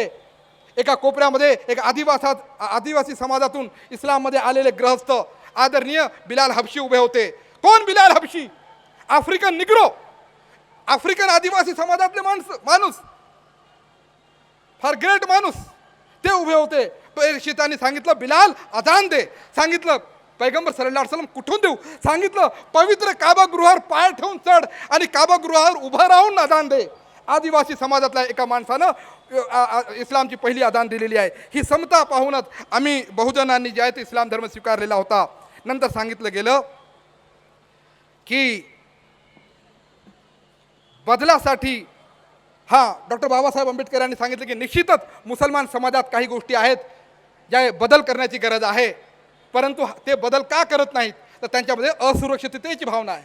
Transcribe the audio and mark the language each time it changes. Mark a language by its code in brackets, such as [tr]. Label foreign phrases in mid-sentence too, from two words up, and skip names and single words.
[mr] एका कोपऱ्यामध्ये एक आदिवासी समाजातून इस्लाममध्ये आलेले गृहस्थ आदरणीय बिलाल हबशी उभे होते. कोण बिलाल हबशी? [en] African Negro, [mr] आफ्रिकन आदिवासी समाजातले माणूस, फार ग्रेट माणूस ते उभे होते. पेरशितांनी सांगितलं बिलाल अजान दे. सांगितलं पैगंबर [ar] صلى الله عليه وسلم [mr] कुठून देऊ? सांगितलं पवित्र काबागृहावर पाय ठेवून चढ आणि काबागृहावर उभं राहून अजान दे. आदिवासी समाजातल्या एका माणसानं इस्लामची पहिली अजान दिलेली आहे. ही समता पाहूनच आम्ही बहुजनांनी जे आहे ते इस्लाम धर्म स्वीकारलेला होता. नंतर सांगितलं गेलं की बदलासाठी डॉक्टर बाबासाहेब आंबेडकर यांनी सांगितलं की निश्चितच मुसलमान समाजात काही गोष्टी आहेत ज्या बदल करण्याची गरज आहे, परंतु ते बदल का करत नाहीत तर त्यांच्यामध्ये असुरक्षिततेची भावना आहे.